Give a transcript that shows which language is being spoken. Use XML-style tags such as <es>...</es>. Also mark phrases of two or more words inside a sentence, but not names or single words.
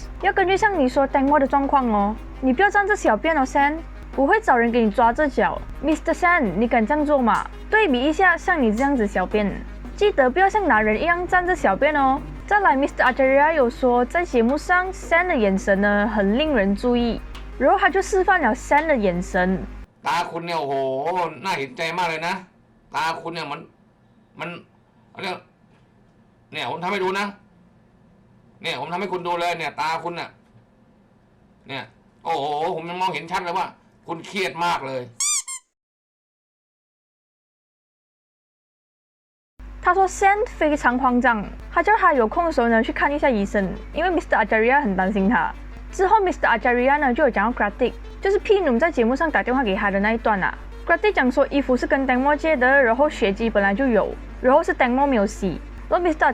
<zh>要根据像你说 Tengmo 的状况哦，你不要站着小便哦 ，San， 我会找人给你抓这脚 ，Mr. San， 你敢这样做吗？对比一下，像你这样子小便，记得不要像男人一样站着小便哦。再来 ，Mr. Ajaria 有说在节目上 San 的眼神呢很令人注意，然后他就示范了 San 的眼神。</zh> <th>ตาคุณเนี่ยโอ้โหน่าเห็นใจมากเลยนะตาคุณเนี่ยมันเนี่ยผมทำให้ดูนะเนี่ยผมทำให้คุณดูเลยเนี่ยตาคุณเนี่ยโอ้โหผมยังมองเห็นชัดเลยว่าคุณเครียดมากเลย</th> <zh>他说 San 非常慌张，他叫他有空的时候呢去看一下医生，因为 Mr. Ajaria 很担心他。之后 Mr. Ajaria 呢就有讲到 Gratik， 就是 P 努在节目上打电话给他的那一段啊。Gratik 讲说衣服是跟 Tengmo 借的，然后血迹本来就有，然后是 Tengmo 没有洗。然后 Mr.</zh>